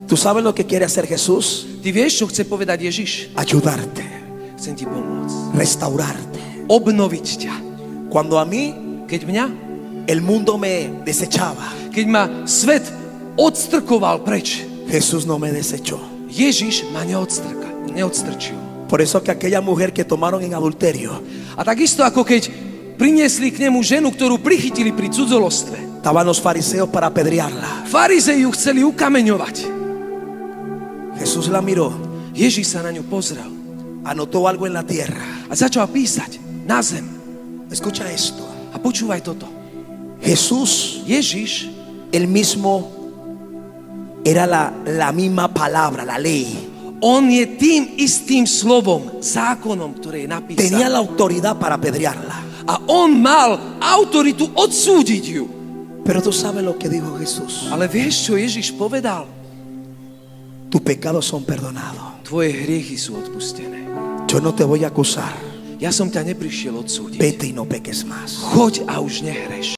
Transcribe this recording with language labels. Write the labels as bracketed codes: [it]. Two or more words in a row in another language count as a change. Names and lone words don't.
[es] ¿Tú sabes lo que quiere hacer Jesús? [sk] Ty vieš, čo chce povedať Ježiš? [es] Ayudarte, [sk] Chcem ti pomôcť. [es] restaurarte. [sk] Obnoviť ťa. [es] Cuando a mí [sk] Keď mňa, [es] el mundo me desechaba, [sk] keď ma svet odstrkoval preč, [es] Jesús no me desechó. [sk] Ježiš ma neodstrčil. [es] Por eso que aquella mujer que tomaron en adulterio [sk] A takisto ako keď priniesli k nemu ženu, ktorú prichytili pri cudzolostve. [es] estaban los fariseos para apedrearla. [sk] Farizei ju chceli ukameňovať. [es] Jesús la miró, [sk] Ježiš sa na ňu pozrel [es] anotó algo en la tierra. [sk] a začal písať na zem. [es] Escucha esto. [sk] A počúvaj toto. [es] Jesús, [sk] Ježiš, [es] él mismo, era la misma palabra, la ley. [sk] on je tým istým slovom, zákonom, ktoré je [es] Tenía [sk] napísané. [es] la autoridad para apedrearla. [sk] A on mal autoritu odsúdiť ju. [es] Pero tú sabes lo que dijo Jesús. [sk] Ale vieš, čo Ježiš povedal? [es] Tus pecados son perdonados. [sk] Tvoje hriechy sú odpustené. [es] Yo no te voy a acusar. [sk] Ja som ťa neprišiel odsúdiť. [es] Vete y no peques más. [sk] Choď a už nehreš.